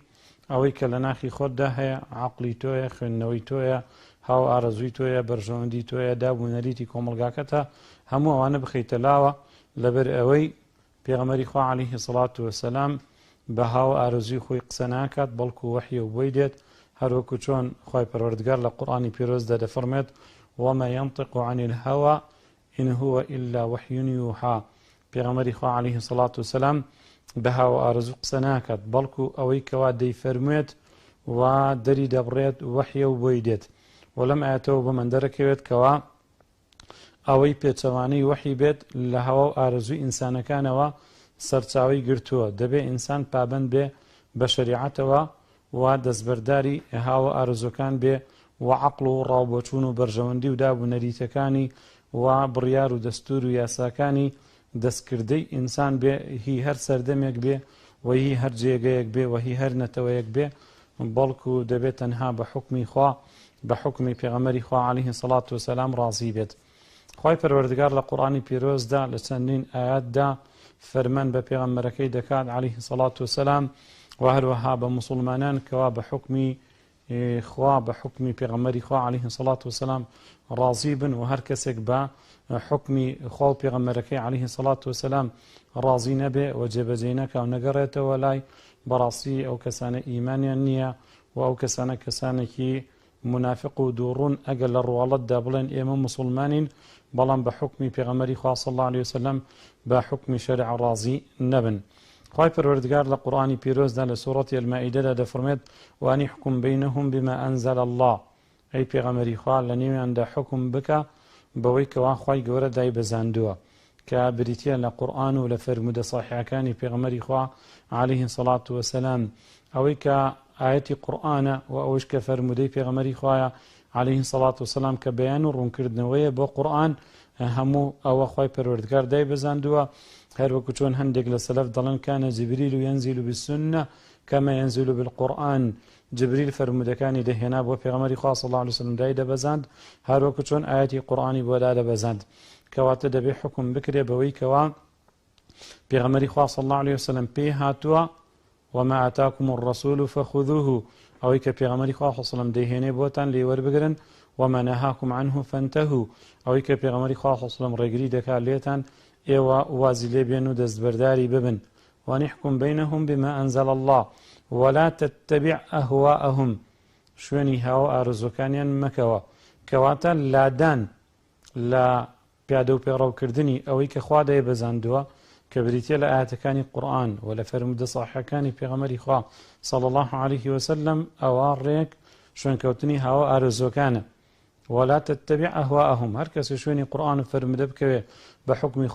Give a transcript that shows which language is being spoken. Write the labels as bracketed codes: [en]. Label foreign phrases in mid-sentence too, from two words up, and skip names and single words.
[ckb] ئەوەی کە لە ناخی خۆتدا هەیە عەقڵی تۆیە، خوێندنەوەی تۆیە، هاو ئارەزووی تۆیە، بەرژەوەندی تۆیە، دابوونەریتی کۆمەڵگاکەتە، هەموو ئەوانە بخەیتە لاوە لەبەر ئەوەی پێغەمبەری خوا [ar] عليه الصلاة والسلام [ckb] بە هاو ئارەزووی خۆی قسە ناکات بەڵکو وەحیە و بۆی دێت، هەروەکو چۆن خۆی پەروەردگار لە قورئانی پیرۆزدا دەفەرمێت [ar] وما ينطق عن الهوى إن هو إلا وحي يوحى. [ckb] پێغەمبەری خوا [ar] عليه الصلاة والسلام [ckb] بە هاو ئارەزوو قسە ناکات بەڵکو ئەوەی کەوا دەیفەرموێت و دەری دەبڕێت وەحیە و بۆی دێت. و لەم ئاەتەوە بەمەن دەرەکەوێت کەوا ئەوەی پێچەوانەی وەحی بێت لە هەوا و ئارەزووی ئینسانەکانەوە سەرچاوی گرتووە. دەبێ ئینسان پابەند بێ بە شەریعەتەوە و دەستبەرداری هاوە ئارزوەکان بێ و عەقڵ و ڕاوبۆچوون و بەرژەوەندی و دابوونەریتەکانی و بڕیار و دەستور و یاساکانی دەستکردەی ئینسان بێ، هی هەر سەردەمێک بێ و هی هەر جێگەیەک بێ و هی هەر نەتەوەیەک بێ، بەڵکو دەبێت تەنها بە حکمی خوا بە حکمی پێغەمبەری خوا [ar] عليه الصلاة والسلام [ckb] ڕازی بێت. خوای پەروەردگار لە قورئانی پیرۆزدا لە چەندین ئاەتدا فەرمان بە پێغەمبەرەکەی دەکات [ar] عليه الصلاة والسلام [ckb] و هەروەها بە موسڵمانان کەوا بە حکمی خوا بە حکمی پێغەمبەری خوا [ar] عليه الصلاة والسلام [ckb] ڕازی بن و هەر کەسێک بە حکمی خوا و پێغەمبەرەکەی [ar] عليه الصلاة والسلام [ckb] ڕازی نەبێ و جێبەجێ نەکا و نەگەڕێتەوە لای، بەڕاستی ئەو کەسانە ئیمانیان نییە و ئەو کەسانە کەسانێکی منافق و دووڕوون ئەگەر لە ڕواڵەتدا بڵێن ئێمە موسڵمانین بەڵام بە حکمی پێغەمبەری خوا [ar] صلی الله عليه وسلم [ckb] بە حکمی شەریع ڕازی نەبن. خوای پەروەردگار لە قورئانی پیرۆزدا لە سوورەتی المائیدەدا دەفەرمێت [ar] وأن يحكم بينهم بما أنزل الله. [ckb] ئەی پێغەمبەری خوا لە نێویاندا حکم بکە بەوەی کەوا خوای گەورە دای بەزاندووە، کە بریتە لە قورئان و لە فەرمودە صاححەکانی پێغەمبەری خوا [ar] عليه الصلاة والسلام، [ckb] ئەوەی کە ئاەتی قورئانە و ئەوەش کە فەرمودەی پێغەمبەری خوایە [ar] عليه الصلاة والسلام [ckb] کە بەیان و ڕوونکردنەوەیە بۆ قورئان، هەموو ئەوە خوای پەروەردگار دای بەزاندووە. هەروەکو چۆن هەندێک لە سەلەف دەڵێن [ar] کانە جیبریل ينزل بالسنة كما ينزل بالقرآن، [ckb] جبریل فەرمودەکانی دەهێنا بۆ پێغەمبەری خوا [ar] صلی الله عليه وسلم [ckb] دای دەبەزاند، هەروەکو چۆن ئاەتی قورئانی بۆ دادەبەزاند. کەواتە دەبێ حکم بکرێ بەوەی کەوا پێغەمبەری خوا [ar] صلی الله عليه وسلم [ckb] پێی هاتووە [ar] وما آتاكم الرسول فخذوه، [ckb] ئەوەی کە پێغەمبەری خوا [ar] صلی الله عليه وسلم [ckb] دەیهێنێ بۆتان لێ وەربگرن، [ar] وما نهاكم عنه فانتهوا، [ckb] ئەوەی کە پێغەمبەری خوا [ar] صلی الله عليه وسلم [ckb] ڕێگری دەکات لێتان ئێوە وازی لێ بێن و دەستبەرداری ببن. [ar] ونحكم بينهم بما أنزل الله ولا تتبع أهواءهم، [ckb] شوێنی هاو ئارزوەکانیان مەکەوە، کەواتە لادان لە پیادە و پێڕەوکردنی ئەوەی کە خوا دەیبەزاندووە کە بریتە لە ئاەتەکانی قورئان و لە فەرمودە ساحەکانی پێغەمبەری خوا [ar] صلی الله عليه وسلم [ckb] ئەوە ڕێک شوێنکەوتنی هاوە ئارزوەکانە [ar] ولا تتبع أهواءهم [ckb] هر کەس شوێنی قورئان و فەرمودە بکەوێ بە حکمی خوا